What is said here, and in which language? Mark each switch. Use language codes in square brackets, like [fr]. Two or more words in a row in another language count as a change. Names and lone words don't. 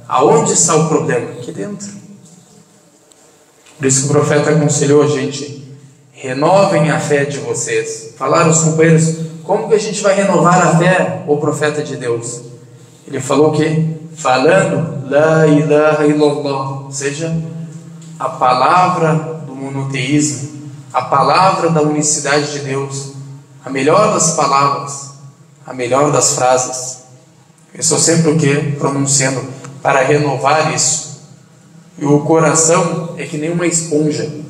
[pt] Aonde está o problema? Aqui dentro. Por isso que o profeta aconselhou a gente: renovem a fé de vocês. Falaram os companheiros: como que a gente vai renovar a fé, ô profeta de Deus? Ele falou que falando [ar] لا إله إلا الله, [pt] ou seja, a palavra do monoteísmo, a palavra da unicidade de Deus, a melhor das palavras, a melhor das frases. Eu estou sempre o que? Pronunciando para renovar isso. E o coração é que nem uma esponja.